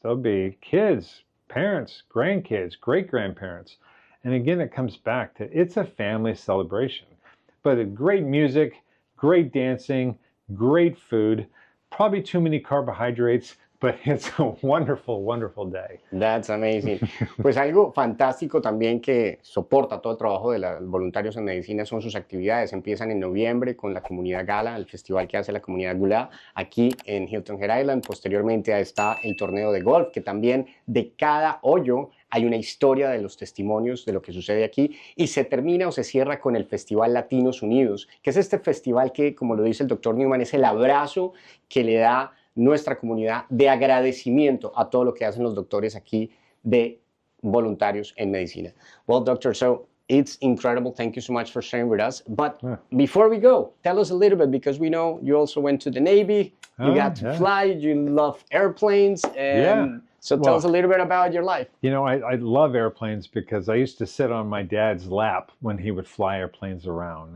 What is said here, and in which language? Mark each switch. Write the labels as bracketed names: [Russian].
[English] There'll be kids, parents, grandkids, great-grandparents. And again, it comes back to it's a family celebration. But great music, great dancing, great food, probably too many carbohydrates, but it's a wonderful, wonderful day. That's amazing. [Spanish] Pues algo fantástico también que soporta todo el trabajo de los voluntarios en medicina son sus actividades. Empiezan en noviembre con la comunidad Gala, el festival que hace la comunidad Gulá aquí en Hilton Head Island. Posteriormente está el torneo de golf, que también de cada hoyo hay una historia de los testimonios de lo que sucede aquí, y se termina o se cierra con el Festival Latinos Unidos, que es este festival que, como lo dice el doctor Newman, es el abrazo que le da nuestra comunidad de agradecimiento a todo lo que hacen los doctores aquí de voluntarios en medicina. [English] Well, doctor, so it's incredible. Thank you so much for sharing with us. But before we go, tell us a little bit, because we know you also went to the Navy, you got to fly, you love airplanes, and so tell us a little bit about your life. I love airplanes because I used to sit on my dad's lap when he would fly airplanes around.